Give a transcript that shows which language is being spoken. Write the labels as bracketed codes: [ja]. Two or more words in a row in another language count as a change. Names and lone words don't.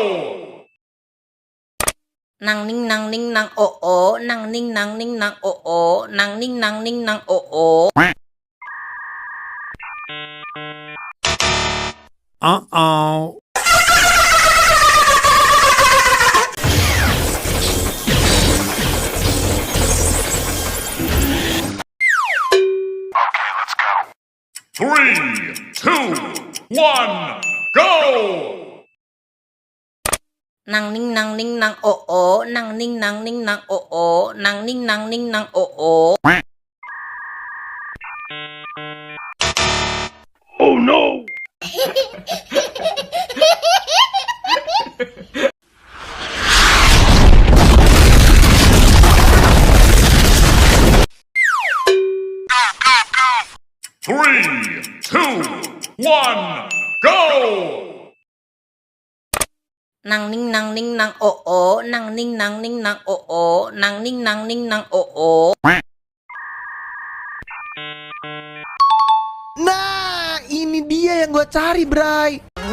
[en] Nang ning nang ning nang oo, nang ning nang ning nang oo, nang ning nang ning nang oo. Uh-oh. Three, two, one, go! Nang ning nang ning nang oo, nang ning nang ning nang oo, nang ning nang ning nang oo. Oh no! Three, two, one, go! Nang ning nang ning nang oo, nang ning nang ning nang oo, nang ning nang ning nang oo. [id] Nah, ini dia yang gua cari, Bray.